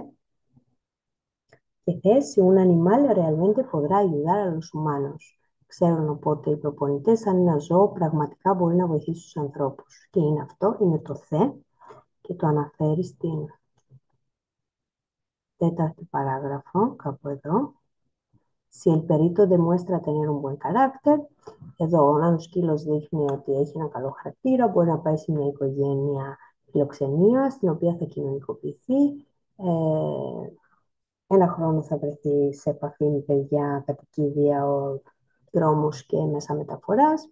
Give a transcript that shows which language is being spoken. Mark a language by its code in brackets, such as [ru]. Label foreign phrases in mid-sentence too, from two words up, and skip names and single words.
[el] Και θέσει, [es] un animal realmente podrá ayudar a los humanos. [el] Ξέρουν οπότε οι προπονητές αν ένα ζώο πραγματικά μπορεί να βοηθήσει τους ανθρώπους. Και είναι αυτό, είναι το θε, και το αναφέρει στην 4η παράγραφο, κάπου εδώ. [es] Si el perito demuestra tener un buen carácter, [el] εδώ αν ο σκύλος δείχνει ότι έχει ένα καλό χαρακτήρα, μπορεί να πάει σε μια οικογένεια φιλοξενία, στην οποία θα κοινωνικοποιηθεί. Ένα χρόνο θα βρεθεί σε επαφή με παιδιά, κατοικίδια, δρόμους και μέσα μεταφοράς.